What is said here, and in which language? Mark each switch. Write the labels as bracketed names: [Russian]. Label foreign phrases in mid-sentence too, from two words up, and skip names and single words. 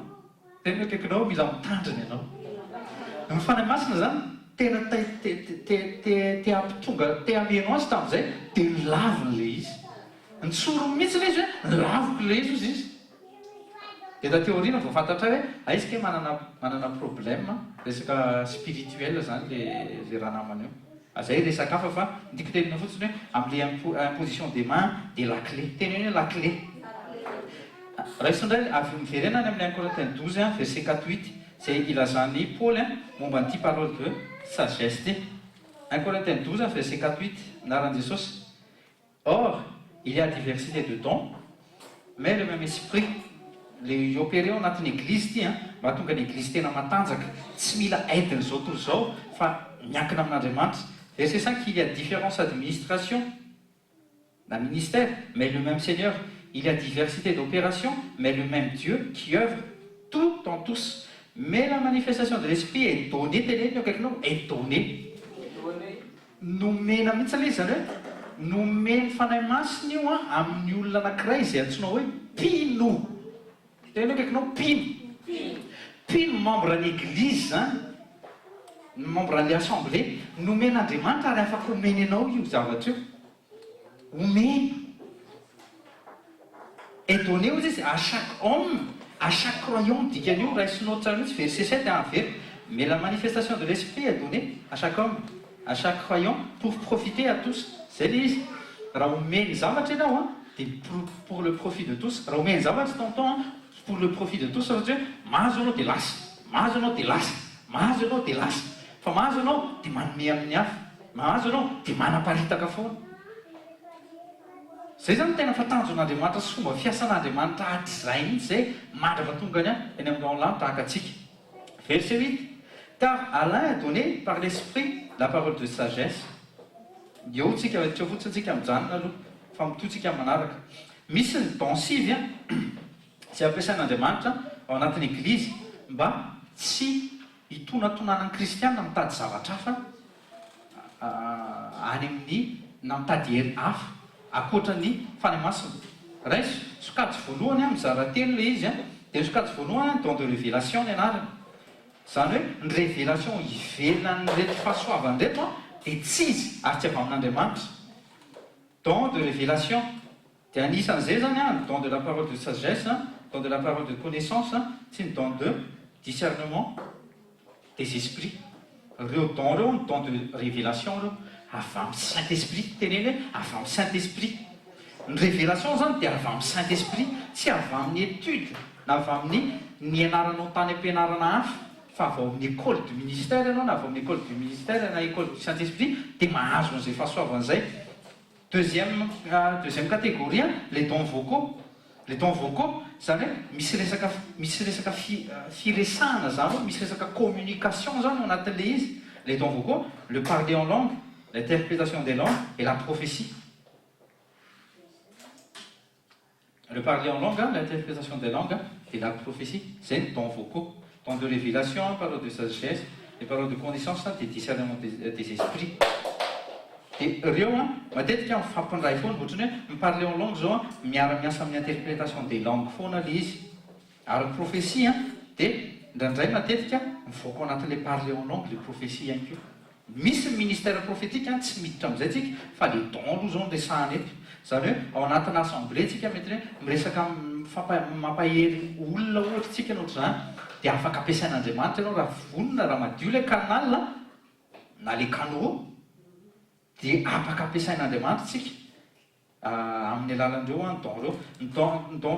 [Malagasy] Tena kaikinao mila mitandrina ianao. Ny fanahy masina zany tena te ampitonga te ameno azy tamin'izay dia nilaviny le izy. Nitsorony mihitsy le izy hoe nilaviko le izy. Dia tateo aoriana vao fantatra hoe aiza manana problème resaka spirituel zany le raha namana io. Zay resaka hafa fa ndiko tenina fotsiny hoe amin'le [French] imposition des mains de la clé. [Malagasy] Teny hoe [French] la clé. [Malagasy] Raisindray avy miverenany amin'ny 1 Corinthiens 12 verset 4-8 zay ilazany Paul momba an'ity [French] parole de sagesse [Malagasy] ty. 1 Corinthiens 12 verset 4-8 anaran'i Jesosy. [French] Or, il y a diversité de dons, mais le même esprit. [Malagasy] Le opéré ao anatin'ny église ity mba tonga ny église tena matanjaka tsy mila aidiny zao toy zao fa miankina amin'Andriamanitra. [French] Verset 5, il y a différence d'administration, d'un ministère, mais le même Seigneur. Il y a diversité d'opérations, mais le même Dieu qui œuvre tout en tous. Mais la manifestation de l'esprit est donnée, est donnée. [Malagasy] Nomena mihitsy le zany hoe nomeny fanahy masina io amin'ny olona anankiray izay antsoina hoe mpino. Tena hoe kaikinao mpino membre ny église zany, membre ny assemblée, nomen'Andriamanitra ary afaka omeny anao io zavatra io. Omeny. [French] est donné aux à chaque homme, à chaque croyant, dit qu'il y a eu, verset 7 et 1, mais la manifestation de l'esprit est donnée à chaque homme, à chaque croyant, pour profiter à tous. C'est l'izy. [Malagasy] Raha omeny zavatra ianao [French] pour le profit de tous. [Malagasy] Raha omeny zavatra taontaon [French] pour le profit de tous, [Malagasy] satria mahazo anao dia lasa, mahazo anao dia lasa, mahazo anao dia lasa. Fa mahazo anao dia manome amin'ny hafa, mahazo anao dia manaparitaka foana. Zay zany tena fatanjon'Andriamanitra sy fomba fiasan'Andriamanitra hatrizay mihitsy zay mandrava tongany eny amin'ny raon'lany tahaka antsika. [French] Verset 8. Car à l'un est donné par l'esprit la parole de sagesse. [Malagasy] Eo tsika tsy fotsiny tsika mijanona aloha fa mitotsika manaraka. Misy ny don sivy tsy ampiasain'Andriamanitra ao anatin'ny eglizy mba tsy hitonatonana ny kristianina mitady zavatra hafa any amin'ny na mitady hery hafa akoatra ny fanamasina. Ray sokajy voalohany mizara telo le izy dia sokajy voalohany [French] don de révélation [Malagasy] ny anarany. Zany hoe ny révélation ivelany reto fahasoavany reto dia tsy izy ary tsy avy amin'Andriamanitra. [French] Don de révélation [Malagasy] dia anisan'izay zany ny [French] don de la parole de sagesse, don de la parole de connaissance, [Malagasy] sy ny [French] don de discernement des esprits. [Malagasy] Reo don reo ny [French] don de révélation [Malagasy] reo avy amin'ny Saint-Esprit, teneny hoe avy amin'ny Saint-Esprit. Ny révélation zany dia avy amin'ny Saint-Esprit, tsy avy amin'ny étude na avy amin'ny nianaranao tany am-pianarana hafa, fa avy ao amin'ny [French] école du ministère [Malagasy] ianao na avy amin'ny [French] école du ministère [Malagasy] na [French] école du Saint-Esprit [Malagasy] dia mahazo an'izay fahasoavan'izay. [French] Deuxième catégorie, les dons vocaux. Les dons vocaux, [Malagasy] zany hoe misy resaka firesahana zany, misy resaka communication zany ao anatin'le izy. [French] Les dons vocaux, le parler en langue, l'interprétation des langues et la prophétie. Le parler en langue, l'interprétation des langues et la prophétie, c'est les dons vocaux. Dons de révélation, parole de sagesse, les paroles de connaissance, des discernements des esprits. [Malagasy] Dia reo matetika mifampindray foana ohatrany hoe miparle [French] en langue [Malagasy] zao miara-miasa amin'ny [French] interprétation des langues [Malagasy] foana le izy. Ary ny prophétie dia indraindray matetika mivoaka ao anatin'le [French] parle en langue [Malagasy] le prophétie ihany koa. Misy [French] ministère prophétique [Malagasy] tsy miditra amin'izay tsika fa le don aloha zao no resahana eto. Zany hoe ao anatin'ny assemblée tsika mety hoe miresaka mampahery olona ohatra tsika no ohatr'izany dia afaka ampiasain'Andriamanitra ianao raha vonona raha madio [French] le canal [Malagasy] na [French] le canaux [Malagasy] dia afaka ampiasain'Andriamanitra tsika amin'ny alalan'ireo don reo.